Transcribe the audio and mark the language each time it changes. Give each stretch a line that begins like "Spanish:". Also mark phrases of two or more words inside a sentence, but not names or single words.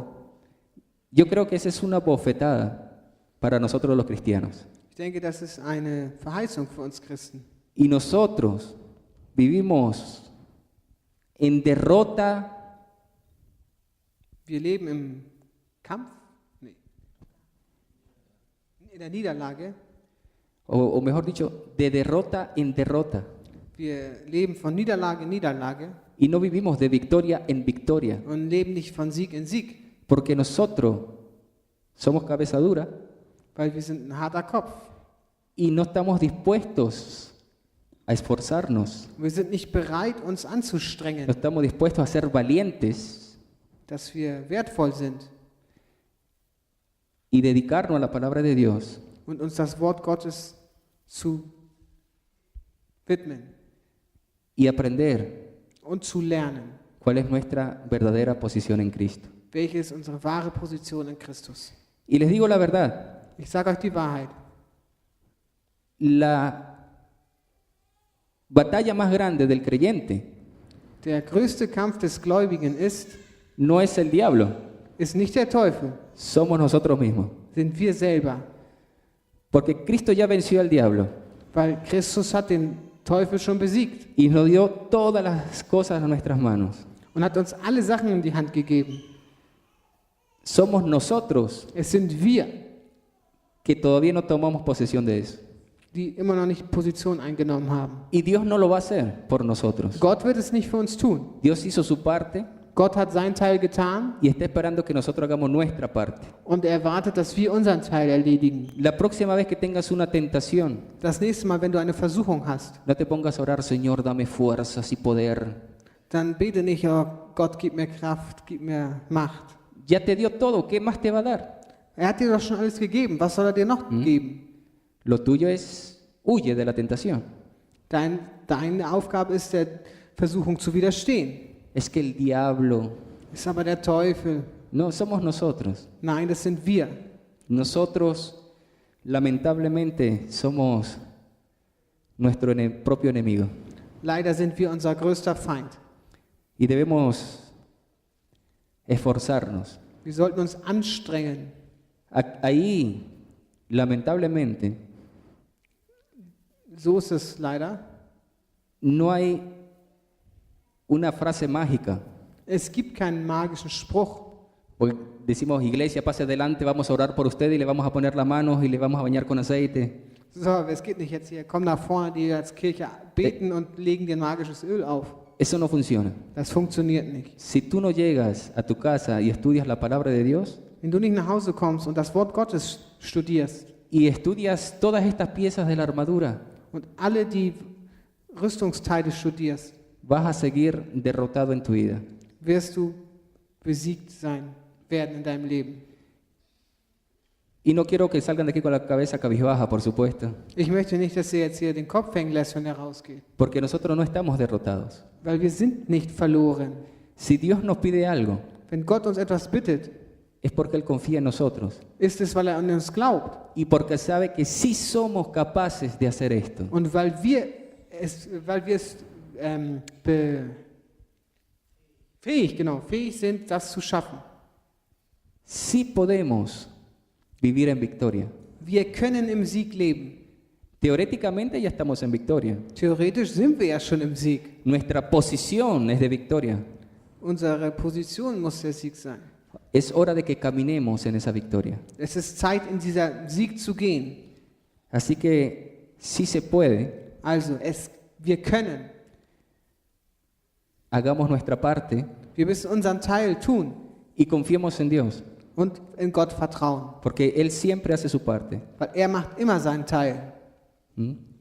Spanish: Yo creo que esa es una bofetada para nosotros los cristianos.
German: Ich denke, das ist eine Verheißung für uns Christen.
Spanish: Y nosotros vivimos en derrota,
German: Wir leben im Kampf, nee, in der Niederlage.
Spanish: o mejor dicho, de derrota en derrota.
German: Wir leben von Niederlage in Niederlage
Spanish: Y no vivimos de victoria en victoria,
German: und leben nicht von Sieg in Sieg,
Spanish: porque nosotros somos cabeza dura
German: weil wir sind ein harter Kopf.
Spanish: y no estamos dispuestos a esforzarnos,
German: Wir sind nicht bereit, uns
Spanish: no
German: anzustrengen,
Spanish: estamos dispuestos a ser valientes
German: dass wir wertvoll sind
Spanish: y dedicarnos a la palabra de Dios
German: und uns das Wort Gottes zu widmen
Spanish: y aprender
German: und zu lernen,
Spanish: cuál es nuestra verdadera posición en Cristo.
German: welche ist unsere wahre Position in Christus.
Spanish: Y les digo la verdad,
German: Ich sage euch die Wahrheit.
Spanish: la batalla más grande del creyente
German: Der größte Kampf des Gläubigen
Spanish: no es el diablo,
German: ist nicht der Teufel,
Spanish: somos nosotros mismos.
German: sind wir selber.
Spanish: Porque Cristo ya venció al diablo
German: Weil Christus hat den Teufel schon besiegt
Spanish: y nos dio todas las cosas a nuestras manos.
German: und hat uns alle Sachen in die Hand gegeben.
Spanish: Somos nosotros
German: Es sind wir,
Spanish: que todavía no tomamos posesión de eso.
German: die immer noch nicht Position eingenommen haben.
Spanish: Y Dios no lo va a hacer por nosotros.
German: Gott wird es nicht für uns tun.
Spanish: Dios hizo su parte
German: Gott hat seinen Teil getan
Spanish: y está esperando que nosotros hagamos nuestra parte.
German: und er erwartet, dass wir unseren Teil erledigen.
Spanish: La próxima vez que tengas una tentación,
German: Das nächste Mal, wenn du eine Versuchung hast,
Spanish: no te pongas a orar, Señor, dame fuerzas y poder.
German: dann bete nicht, oh Gott, gib mir Kraft, gib mir Macht.
Spanish: Ya te dio todo, ¿qué más te va a dar?
German: Er hat dir doch schon alles gegeben. Was soll er dir noch geben?
Spanish: Lo tuyo es huye de la tentación.
German: Deine Aufgabe ist, der Versuchung zu widerstehen.
Spanish: Es que el diablo,
German: Ist aber der Teufel.
Spanish: no, somos nosotros.
German: Nein, das sind wir.
Spanish: Nosotros, lamentablemente, somos nuestro propio enemigo.
German: Leider sind wir unser größter Feind.
Spanish: Y debemos esforzarnos.
German: Wir sollten uns anstrengen.
Spanish: Ahí, lamentablemente,
German: So ist es leider.
Spanish: no hay una frase mágica.
German: Es gibt keinen magischen Spruch.
Spanish: Porque decimos, iglesia, pase adelante, vamos a orar por usted y le vamos a poner las manos y le vamos a bañar con aceite.
German: So, es geht nicht jetzt hier, komm nach vorne, die als Kirche beten und legen dir magisches Öl auf.
Spanish: Eso no funciona.
German: Das funktioniert nicht.
Spanish: Si tú no llegas a tu casa y estudias la palabra de Dios
German: Wenn du nicht nach Hause kommst und das Wort Gottes studierst
Spanish: y estudias todas estas piezas de la armadura,
German: und alle die Rüstungsteile studierst,
Spanish: vas a seguir derrotado en tu vida.
German: wirst du besiegt werden in deinem Leben.
Spanish: Y no quiero que salgan de aquí con la cabeza cabizbaja, por supuesto,
German: Ich möchte nicht, dass ihr jetzt hier den Kopf hängen lässt, wenn ihr rausgeht,
Spanish: porque nosotros no estamos derrotados.
German: weil wir sind nicht verloren.
Spanish: Si Dios nos pide algo,
German: Wenn Gott uns etwas bittet,
Spanish: es porque Él confía en nosotros
German: ist es, weil er an uns glaubt
Spanish: y porque sabe que sí somos capaces de hacer esto.
German: und weil wir es fähig sind, das zu schaffen.
Spanish: Sí podemos vivir en victoria.
German: Wir können im Sieg leben.
Spanish: Teóricamente ya estamos en victoria.
German: Theoretisch sind wir ja schon im Sieg.
Spanish: Nuestra posición es de victoria.
German: Unsere Position muss der Sieg sein.
Spanish: Es hora de que caminemos en esa victoria.
German: Es ist Zeit, in dieser Sieg zu gehen.
Spanish: Así que sí se puede,
German: Also, wir können.
Spanish: hagamos nuestra parte
German: Wir müssen unseren Teil tun
Spanish: y confiemos en Dios,
German: und in Gott vertrauen.
Spanish: porque Él siempre hace su parte.
German: Weil er macht immer seinen Teil. ¿Mm?